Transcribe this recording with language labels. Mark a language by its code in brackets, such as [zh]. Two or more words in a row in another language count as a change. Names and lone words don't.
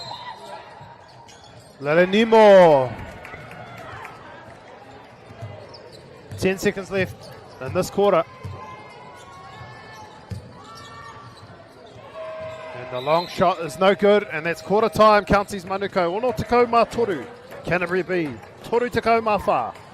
[en] Lelenimo. 10 seconds left in this quarter. And the long shot is no good. And that's quarter time. Counties Manukau. [mi] Ono te kau mā toru. Canterbury B. Toru te kau mā whā.